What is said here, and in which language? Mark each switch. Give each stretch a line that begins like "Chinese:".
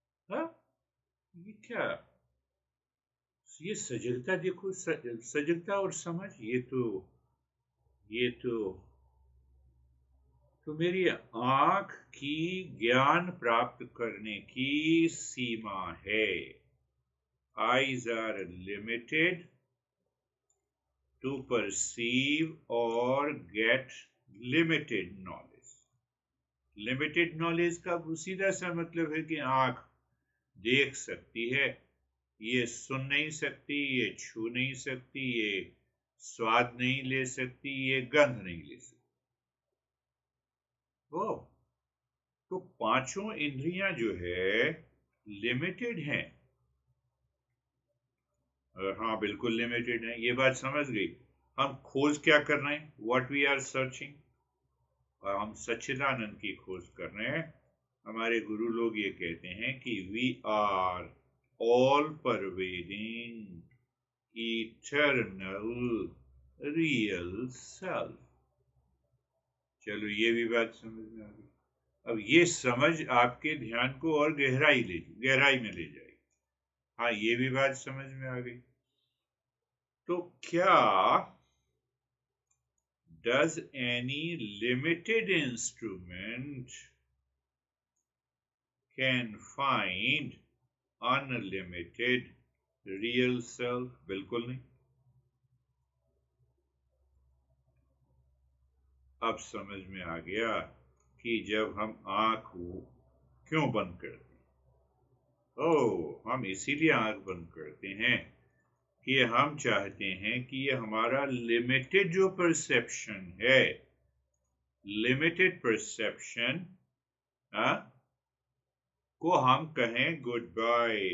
Hindi: हाँ, ये क्या? ये सजगता देखो, सजगता और समझ, ये तो मेरी आंख की ज्ञान प्राप्त करने की सीमा है।
English: Eyes are limited to perceive or get limited knowledge।
Hindi: Limited knowledge का सीधा सा मतलब है कि आंख देख सकती है, ये सुन नहीं सकती, ये छू नहीं सकती, ये स्वाद नहीं ले सकती, ये गंध नहीं ले सकती। ओ, तो पांचों इंद्रियां जो है लिमिटेड हैं। हाँ बिल्कुल लिमिटेड है, ये बात समझ गई। हम खोज क्या कर रहे हैं?
English: What we are searching.
Hindi: और हम सच्चिदानंद की खोज कर रहे हैं। हमारे गुरु लोग ये कहते हैं कि
English: We are all pervading eternal real self.
Hindi: चलो ये भी बात समझ में आ गई। अब ये समझ आपके ध्यान को और गहराई में ले जाएगी। हाँ ये भी बात समझ में आ गई। तो क्या
English: does any limited instrument can find unlimited real self?
Hindi: बिल्कुल नहीं। अब समझ में आ गया कि जब हम आंख क्यों बंद करते हैं। हम इसीलिए आंख बंद करते हैं कि हम चाहते हैं कि ये हमारा लिमिटेड जो परसेप्शन है, लिमिटेड परसेप्शन को हम कहें
English: Goodbye.